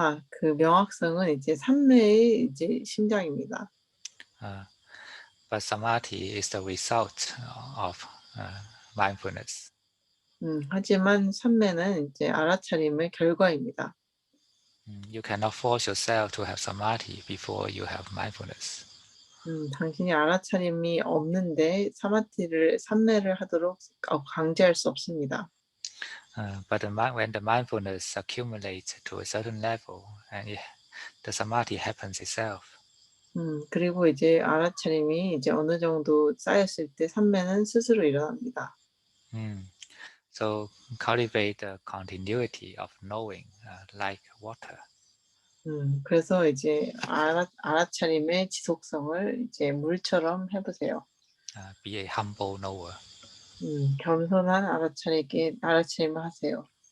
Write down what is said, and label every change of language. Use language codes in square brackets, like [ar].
[ko] 그 명확성은 이제 산매의 이제 심장입니다. [en] But samadhi is the result of mindfulness. [ko] 하지만 산매는 이제 알아차림의 결과입니다. [en] You cannot force yourself to have samadhi before you have mindfulness. [ko] 당신이 알아차림이 없는데 산매를 하도록 강제할 수 없습니다. [en] But when the mindfulness accumulates to a certain level, and the samadhi happens itself. [ko] 그리고 이제 알아차림이 이제 어느 정도 쌓였을 때 산매는 스스로 일어납니다. [en] So cultivate the continuity of knowing like water. [ko] 그래서 이제 알아차림의 지속성을 이제 물처럼 해보세요. [en] Be a humble knower. [ko] 겸손한 알아차림을 하세요.